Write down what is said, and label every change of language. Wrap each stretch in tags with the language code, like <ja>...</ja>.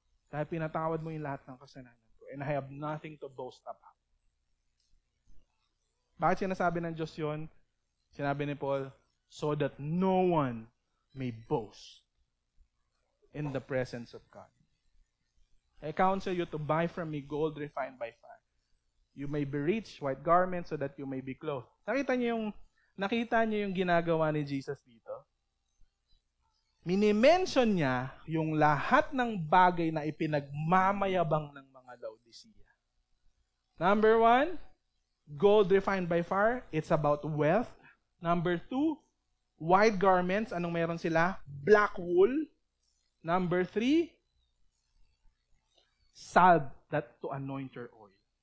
<tl>Dahil pinatawad mo yung lahat ng kasalanan ko.</tl> <en>And I have nothing to boast about.</en> <tl>Bakit sinasabi ng Diyos yun? Sinabi ni Paul,</tl> <en>so that no one may boast in the presence of God. I counsel you to buy from me gold refined by fire. You may be rich, white garments, so that you may be clothed.</en> <tl>Nakita niyo yung ginagawa ni Jesus dito? Minimension niya yung lahat ng bagay na ipinagmamayabang ng mga Laodicea.</tl> <en>Number 1, gold refined by fire. It's about wealth. Number 2, white garments.</en> <tl>Anong meron sila?</tl> <en>Black wool. Number 3, salve that to anoint your oil.</en>